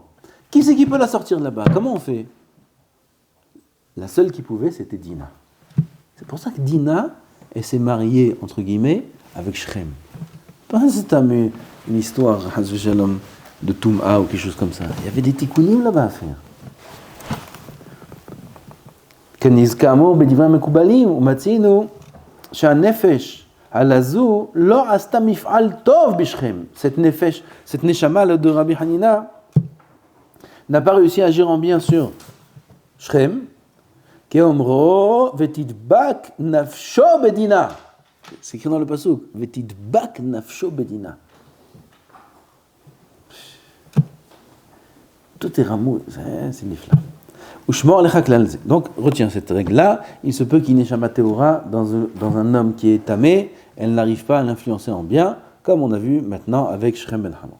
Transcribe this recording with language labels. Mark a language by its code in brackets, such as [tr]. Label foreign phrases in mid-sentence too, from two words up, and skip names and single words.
[fr] Qui c'est qui peut la sortir de là-bas? Comment on fait? La seule qui pouvait, c'était Dina. C'est pour ça que Dina, elle s'est mariée, entre guillemets, avec Shrem. Pas c'est une histoire de Toum'a ou quelque chose comme ça. Il y avait des tikkunim là-bas à faire. [he] כנזכר אמור בדברי המקובלים, ומצאנו, שהנפש הלזו לא עשתה מפעל טוב בשכם. [fr] Cette neshama de Rabbi Hanina n'a pas réussi à agir en bien sur Shrem. [he] כאומרו ותדבק נפשו בדינה. [fr] C'est écrit dans le pasuk. [he] ותדבק נפשו בדינה. [fr] Tout est ramou, c'est nifla. Donc, retiens cette règle-là. Il se peut qu'il y ait [he] נשמה טהורה [fr] dans un homme qui est tamé, elle n'arrive pas à l'influencer en bien, comme on a vu maintenant avec Shrem ben Hamon.